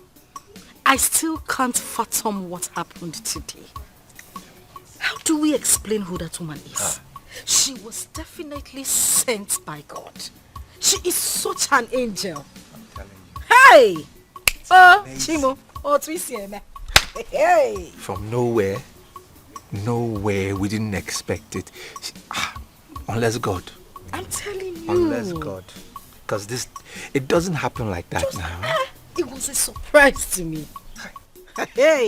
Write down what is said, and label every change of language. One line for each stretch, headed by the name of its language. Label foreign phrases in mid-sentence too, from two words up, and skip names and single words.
English: I still can't fathom what happened today. How do we explain who that woman is? She was definitely sent by God. She is such an angel. I'm telling you. Hey! Oh, Chimo. Oh, Twisieme. Hey! From nowhere, we didn't expect it. Unless God. I'm telling you. Unless God. Because it doesn't happen like that now. It was a surprise to me. Hey!